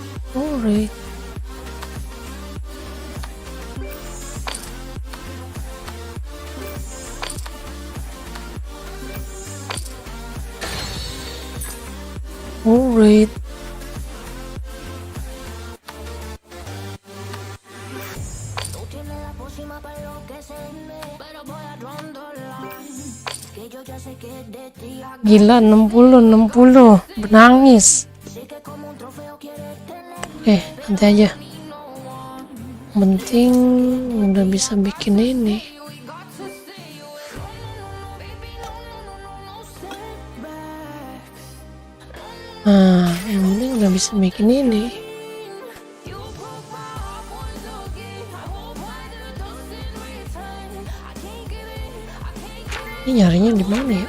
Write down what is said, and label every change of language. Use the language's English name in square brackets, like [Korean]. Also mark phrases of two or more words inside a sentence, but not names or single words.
[English] Alright. Alright. [Spanish] Tú tienes la pócima para enloquecerme, pero voy a rondolar. Que yo ya sé que de ti [Indonesian] Gila 60 menangis. [Spanish] sé que como un trofeo quieres tenerme. [Indonesian] Nanti aja. Yang penting udah bisa bikin ini. Nah, yang penting udah bisa bikin ini. Ini nyarinya di mana ya?